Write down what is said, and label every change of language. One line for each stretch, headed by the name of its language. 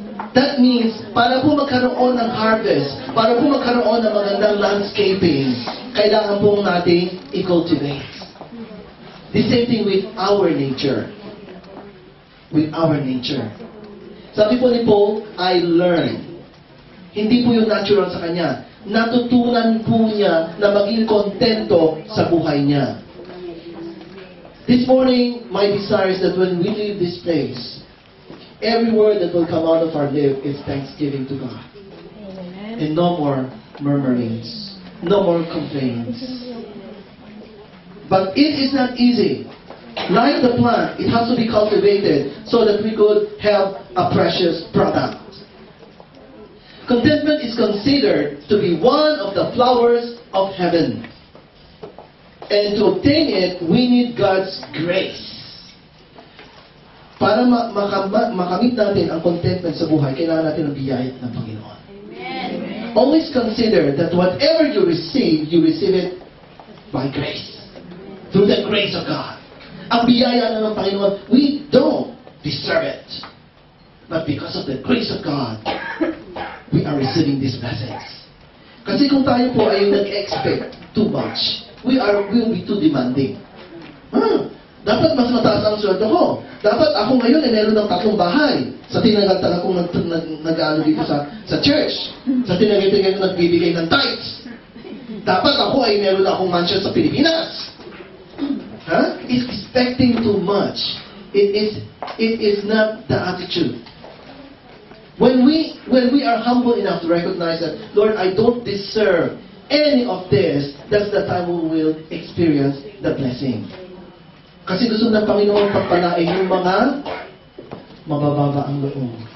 English: That means,
Filipino: para po magkaroon ng harvest, para po magkaroon ng magandang landscaping, kailangan po natin i-cultivate.
English: The same thing with our nature. With our nature.
Filipino: Sabi po ni Paul,
English: I learned.
Filipino: Hindi po yung natural sa kanya. Natutunan po niya na maging kontento sa buhay niya.
English: This morning, my desire is that when we leave this place, every word that will come out of our lips is thanksgiving to God. And no more murmurings. No more complaints. But it is not easy. Like the plant, it has to be cultivated so that we could have a precious product. Contentment is considered to be one of the flowers of heaven. And to obtain it, we need God's grace.
Filipino: Para makamit natin ang contentment sa buhay, kailangan natin ang biyaya ng Panginoon. Amen.
English: Always consider that whatever you receive it by grace. Through the grace of God.
Filipino: Ang biyaya na ng Panginoon,
English: we don't deserve it. But because of the grace of God, we are receiving these blessings.
Filipino: Kasi kung tayo po ay nag-expect
English: too much, we will be too demanding.
Filipino: Dapat mas mataas ang sweldo ko. Dapat ako ngayon ay meron ng 3 bahay. Sa tinagal-tagal kong nag-ano dito sa church. Sa tinagal-tagal kong nagbibigay ng tithes. Dapat ako ay meron akong mansion sa Pilipinas.
English: Expecting too much. It is not the attitude. When we are humble enough to recognize that, Lord, I don't deserve any of this, that's the time we will experience the blessing.
Filipino: Kasi gusto ng Panginoon pagpalain yung mga mabababa ang loob.